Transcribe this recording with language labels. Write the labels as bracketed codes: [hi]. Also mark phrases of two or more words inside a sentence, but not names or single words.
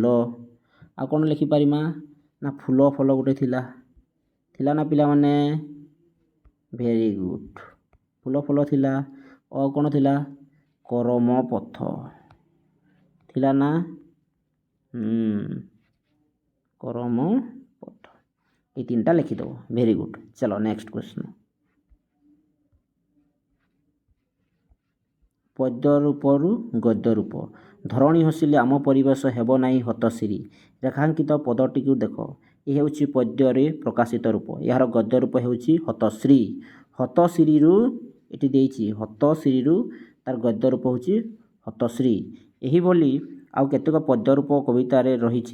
[or] ଆଉ କ'ଣ ଲେଖିପାରିମା ନା ଫୁଲ ଫଲ ଗୋଟେ ଥିଲା ନା ପିଲାମାନେ [en] very good. [or] ଫୁଲ ଫଲ ଥିଲା। ଆଉ କ'ଣ ଥିଲା କରମ ପଥ ଥିଲା ନା କରମ ପଥ। ଏଇ ତିନଟା ଲେଖିଦେବ। [en] very good. [or] ଚଲୋ ନେକ୍ସଟ ପ୍ରଶ୍ନ। ପଦ୍ୟ ରୂପରୁ ଗଦ୍ୟ ରୂପ। ଧରଣୀ ହସିଲେ ଆମ ପରିବେଶ ହେବ ନାହିଁ ହତଶ୍ରୀ। ରେଖାଙ୍କିତ ପଦଟିକୁ ଦେଖ। ଏ ହେଉଛି ପଦ୍ୟରେ ପ୍ରକାଶିତ ରୂପ। ଏହାର ଗଦ୍ୟ ରୂପ ହେଉଛି ହତଶ୍ରୀ। ହତଶ୍ରୀରୁ ଏଠି ଦେଇଛି ହତଶ୍ରୀରୁ ତାର ଗଦ୍ୟ ରୂପ ହେଉଛି ହତଶ୍ରୀ। ଏହିଭଳି ଆଉ କେତେକ ପଦ୍ୟ ରୂପ କବିତାରେ ରହିଛି।